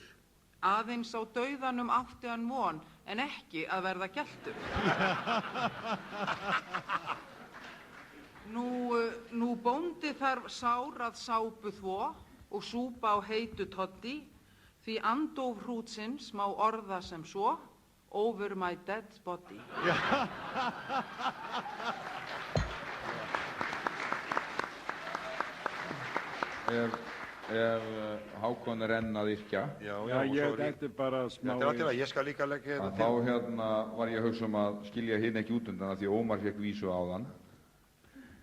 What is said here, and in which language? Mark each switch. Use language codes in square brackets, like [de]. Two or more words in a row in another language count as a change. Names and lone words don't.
[is] Aðeins á dauðanum átti hann von, en ekki að verða geltur. Nú bóndi þarf sár að sápu þvo og súpa á heitu toddi, því andóf hrútsins má orða sem svo, [en] over my dead body. [is] Ef Hákon enn að yrkja. Já, þetta bara smá. Þetta alltaf, ég skal líka leggja þetta til. Þá var ég að hugsa að skilja hinn ekki út undan að því Ómar fekk vísu áðan.